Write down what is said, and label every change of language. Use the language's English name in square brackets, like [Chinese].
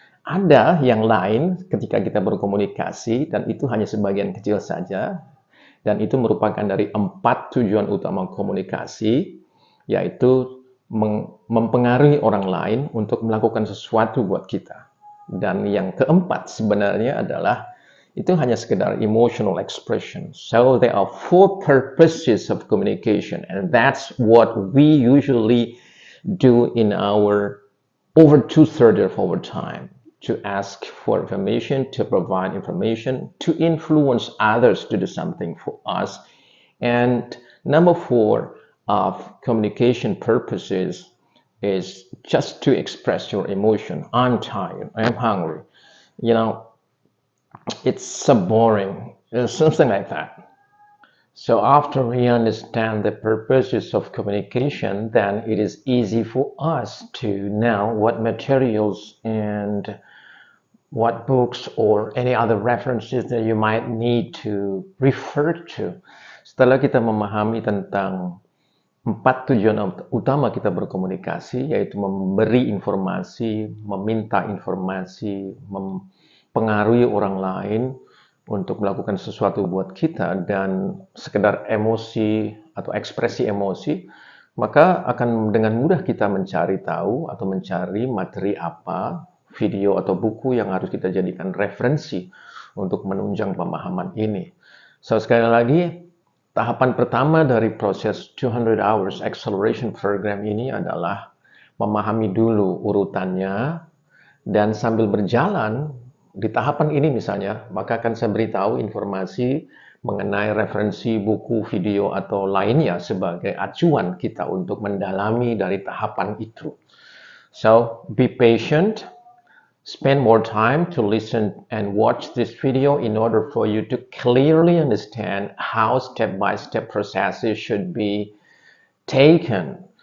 [Indonesian] Ada yang lain ketika kita berkomunikasi, dan itu hanya sebagian kecil saja, dan itu merupakan dari 4 tujuan utama komunikasi, yaitu mempengaruhi orang lain untuk melakukan sesuatu buat kita. Dan yang keempat sebenarnya adalah itu hanya sekedar [English] emotional expression. So there are 4 purposes of communication, and that's what we usually do in our over 2/3 of our time. To ask for information, to provide information, to influence others to do something for us. And number 4 of communication purposes is just to express your emotion. I'm tired, I'm hungry. You know, it's so boring, something like that. So after we understand the purposes of communication, then it is easy for us to know what materials and what books or any other references that you might need to refer to. [Indonesian] Setelah kita memahami tentang 4 tujuan utama kita berkomunikasi, yaitu memberi informasi, meminta informasi, mempengaruhi orang lain untuk melakukan sesuatu buat kita, dan sekedar emosi atau ekspresi emosi, maka akan dengan mudah kita mencari tahu atau mencari materi apa, video atau buku yang harus kita jadikan referensi untuk menunjang pemahaman ini. So, sekali lagi, tahapan pertama dari proses 200 Hours Acceleration Program ini adalah memahami dulu urutannya, dan sambil berjalan di tahapan ini misalnya, maka akan saya beritahu informasi mengenai referensi buku, video, atau lainnya sebagai acuan kita untuk mendalami dari tahapan itu. [English] So, be patient. Spend more time to listen and watch this video in order for you to clearly understand how step-by-step processes should be taken.